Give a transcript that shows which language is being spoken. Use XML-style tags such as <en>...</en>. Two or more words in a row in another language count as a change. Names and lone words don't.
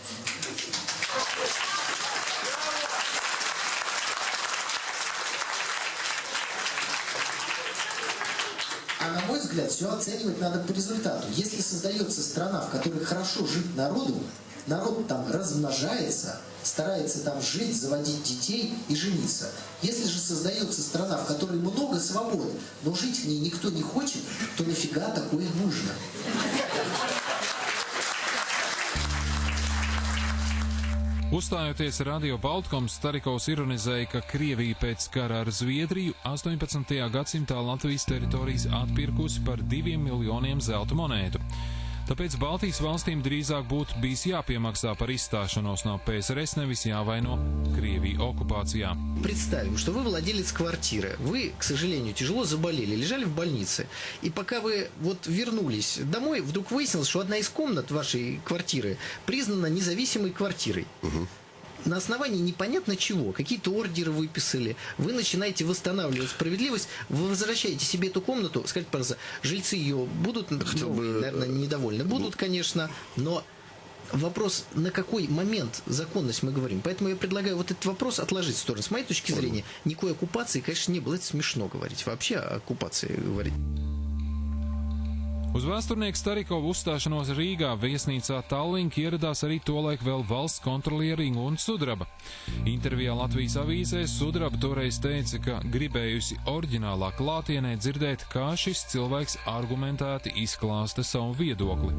<ru>А на мой взгляд, все оценивать надо по результату. Если создается страна, в которой хорошо жить народу, народ там размножается, старается там жить, заводить детей и жениться. Если же создается страна, в которой много свободы, но жить в ней никто не хочет, то нафига такое нужно?</ru> <lv>Uzstājoties Radio Baltkom, Starikovs ironizēja, ka Krievija pēc kara ar Zviedriju 18. gadsimtā Latvijas teritorijas atpirkusi par 2 miljoniem zelta monētu. Tāpēc Baltijas valstīm drīzāk būtu bijis jāpiemaksā par izstāšanos no PSRS, nevis jāvaino Krieviju оккупācijā.</lv> <ru>Представим, что вы владелец квартиры. Вы, к сожалению, тяжело заболели, лежали в больнице. И пока вы вернулись домой, вдруг выяснилось, что одна из комнат вашей квартиры признана независимой квартирой. На основании непонятно чего, какие-то ордеры выписали, вы начинаете восстанавливать справедливость, вы возвращаете себе эту комнату, скажите, пожалуйста, жильцы ее будут, наверное, недовольны? Будут, конечно, но вопрос, на какой момент законность мы говорим. Поэтому я предлагаю вот этот вопрос отложить в сторону. С моей точки зрения, никакой оккупации, конечно, не было. Это смешно говорить, вообще о оккупации говорить.</ru> <lv>Uz vēsturnieku Starikovu uzstāšanos Rīgā viesnīcā Tallink ieradās arī tolaik vēl valsts kontrolieri Ingūna Sudraba. Intervijā Latvijas avīzē Sudraba toreiz teica, ka gribējusi oriģinālā klātienē dzirdēt, kā šis cilvēks argumentēti izklāsta savu viedokli.</lv>